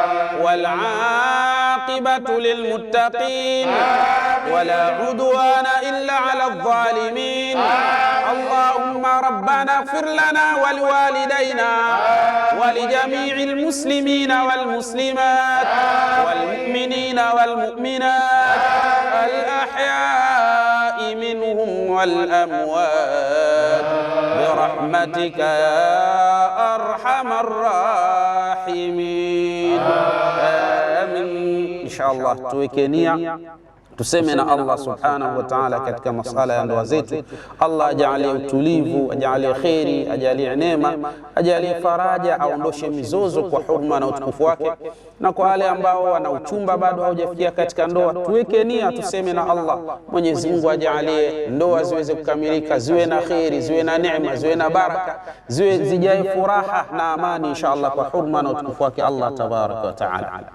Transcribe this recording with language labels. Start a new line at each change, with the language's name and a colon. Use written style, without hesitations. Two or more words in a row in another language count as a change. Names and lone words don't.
Arabic: والعاقبة للمتقين ولا عدوان إلا على الظالمين اللهم ربنا اغفر لنا ولوالدينا ولجميع المسلمين والمسلمات والمؤمنين والمؤمنات الأحياء منهم والأموات برحمتك يا أرحم الراحمين آمين إن شاء الله توكنيا
Swahili: tuseme na Allah subhanahu wa ta'ala katika masala ya ndoa zetu. Allah ajalie utulivu, ajalie kheri, ajalie neema, ajalie faraja, aondoshe mizozo kwa huruma na utukufu wake. Na kwa wale ambao wana uchumba bado haujafikia katika ndoa, tuweke nia, tuseme na Allah, Mwenyezi Mungu ajalie ndoa ziweze kukamilika, ziwe na kheri, ziwe na neema, ziwe na baraka, ziwe zijae furaha na amani inshallah kwa huruma na utukufu wake
Arabic: الله تبارك وتعالى.